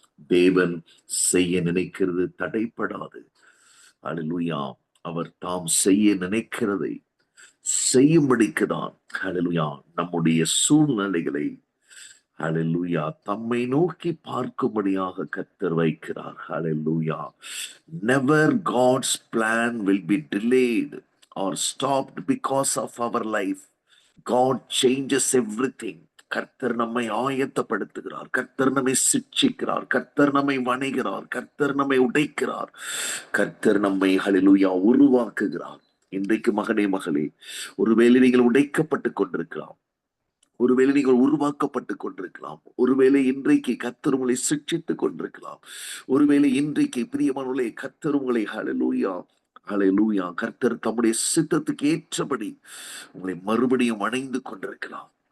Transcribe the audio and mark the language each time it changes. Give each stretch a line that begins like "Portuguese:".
Tamil: தேவன் செய்ய நினைக்கிறது தடைப்படாது. ஹalleluya. அவர் தாம் செய்ய நினைக்கிறதை செய்யும்படிக்குதான் ஹalleluya நம்முடைய சூழ்நிலைகளை ஹalleluya தம்மை நோக்கி பார்க்கும்படியாக கர்த்தர் வைக்கிறார். ஹalleluya.
English: Never God's plan will be delayed or stopped because of our life. God changes everything.
Tamil: கர்த்தர் நம்மை ஆயத்தப்படுத்துகிறார், கர்த்தர் நம்மை சிட்சிக்கிறார், கர்த்தர் நம்மை வணைகிறார், கர்த்தர் நம்மை உடைக்கிறார், கர்த்தர் நம்மை ஹalleluya உருவாக்குகிறார். இன்றைக்கு மகனே மகளே, ஒருவேளை நீங்கள் உடைக்கப்பட்டு கொண்டிருக்கலாம், ஒருவேளை நீங்கள் உருவாக்கப்பட்டு கொண்டிருக்கலாம், ஒருவேளை இன்றைக்கு கர்த்தர் உங்களை சிட்சித்துக் கொண்டிருக்கலாம், ஒருவேளை இன்றைக்கு பிரியமானவர்களே கர்த்தர் உங்களை ஹalleluya ஹalleluya கர்த்தர் தம்முடைய சித்தத்துக்கு ஏற்றபடி உங்களை மறுபடியும் அணைந்து கொண்டிருக்கலாம்.